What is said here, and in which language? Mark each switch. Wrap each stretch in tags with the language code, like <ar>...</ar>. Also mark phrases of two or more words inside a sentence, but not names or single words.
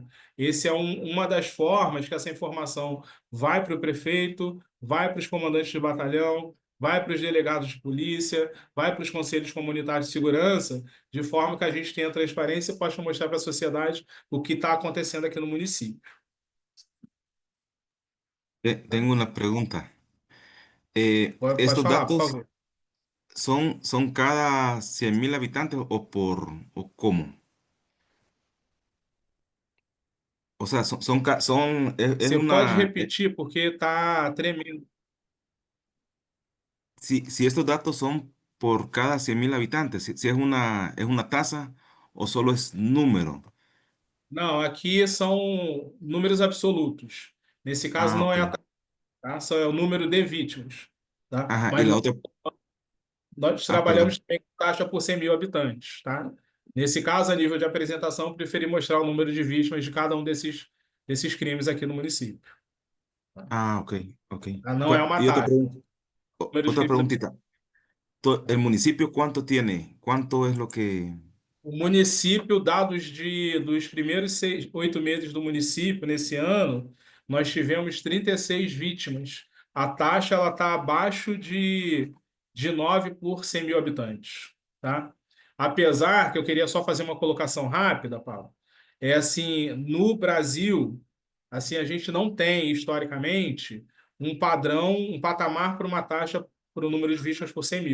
<pt>Esse é uma das formas que essa informação vai para o prefeito, vai para os comandantes de batalhão, vai para os delegados de polícia, vai para os conselhos comunitários de segurança, de forma que a gente tenha transparência e possa mostrar para a sociedade o que está acontecendo aqui no município.</pt> <es>Tengo una pregunta.</es> <pt>Pode</pt> <es>¿Estos</es> <pt>falar, por</pt> <es>datos</es> <pt>favor.</pt> <es>son cada 100.000 habitantes o cómo? O sea, es</es> <pt>Você pode</pt> <es>una,</es> <pt>repetir, porque está tremendo.</pt> <es>si estos datos son por cada 100.000 habitantes, si es una tasa o solo es número.</es> <pt>Não, aqui são números absolutos. Nesse caso, Ah, não ok. é a taxa, tá? Só é o número de vítimas. Tá?</pt> <es>Ajá, y</es> <pt>Mas</pt> <es>la otra,</es> <pt>nós</pt> <es>perdón.</es> <pt>trabalhamos também com taxa por 100 mil habitantes. Tá? Nesse caso, a nível de apresentação, preferi mostrar o número de vítimas de cada um desses crimes aqui no município. Ah, ok, ok. Tá? Não é uma</pt> <es>Y otra</es> <pt>taxa.</pt> <es>pregunta,</es> <pt>Número de</pt> <es>otra</es> <pt>crimes.</pt> <es>preguntita. ¿El municipio cuánto tiene? ¿Cuánto es lo que...</es> <pt>O município, dados dos primeiros 8 meses do município, nesse ano, nós tivemos 36 vítimas. A taxa está abaixo de 9 por 100 mil habitantes. Tá? Apesar que eu queria só fazer uma colocação rápida, Paulo, assim, no Brasil, assim, a gente não tem, historicamente, um padrão, um patamar para uma taxa para o número de vítimas por 100 mil.</pt>